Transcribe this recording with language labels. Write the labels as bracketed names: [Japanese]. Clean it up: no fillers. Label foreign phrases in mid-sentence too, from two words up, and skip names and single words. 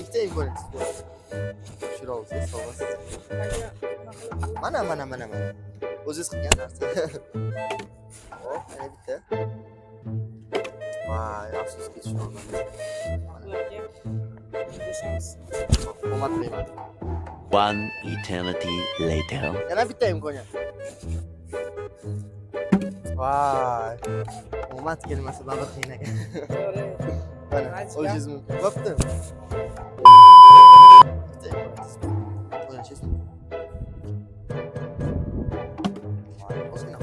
[Uzbek] Tushira olsangiz, sovg'a. Mana. O'zingiz qilgan narsa. Hop, yana bitta. Voy, afsuski tushunolmadim. Omad tilayman. [English] One eternity later. [Uzbek] Yana bitta imkoniyat. Voy. Omad kelmasa baribir qiyin ekan. Mana, o'zingiz mumkin. Bo'pti. O'ynashingiz mumkin. Voy, ozgina.